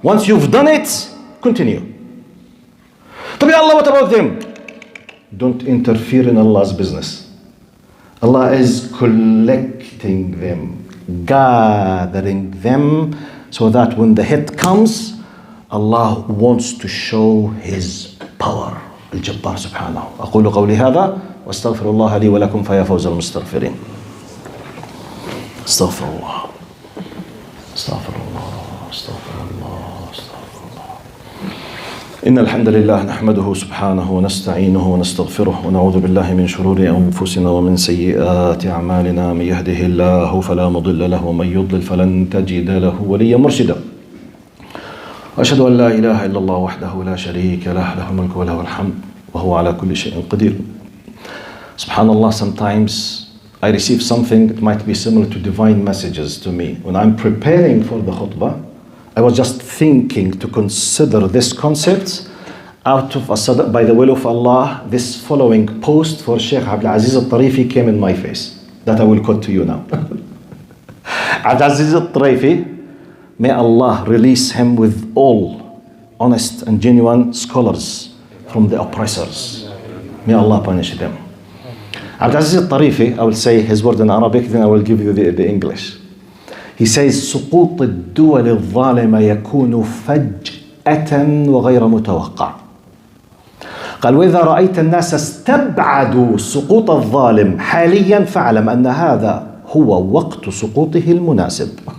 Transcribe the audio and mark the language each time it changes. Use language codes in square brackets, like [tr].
[en] Once you've done it, continue. [ar] طب يا [en] Allah, what about them? Don't interfere in Allah's business. Allah is collecting them, gathering them, so that when the hit comes, Allah wants to show His power. [ar] الجبار سبحانه. أقول قولي هذا واستغفر الله لي ولكم فيا فوز المستغفرين. استغفر الله. استغفر الله. استغفر الله. استغفر الله. إن الحمد لله نحمده سبحانه ونستعينه ونستغفره ونعوذ بالله من شرور أنفسنا ومن سيئات أعمالنا. من يهده الله فلا مضل له ومن يضلل فلن تجد له وليا مرشدا. وأشهد أن لا إله إلا الله وحده لا شريك له له الملك وله الحمد وهو على كل شيء قدير. [en] Subhanallah, sometimes I receive something that might be similar to divine messages to me. When I'm preparing for the khutbah, I was just thinking to consider this concept out of a by the will of Allah. This following post for Sheikh Abdul Aziz al-Tarifi came in my face that I will quote to you now. Abdul Aziz al-Tarifi, may Allah release him with all honest and genuine scholars from the oppressors. May Allah punish them. Abdul Aziz al-Tarifi, I will say his word in Arabic, then I will give you the English. He says, [ar] سقوط الدول الظالمة يكون فجأة وغير متوقع. قال وإذا رأيت الناس استبعدوا سقوط الظالم حاليا فاعلم أن هذا هو وقت سقوطه المناسب.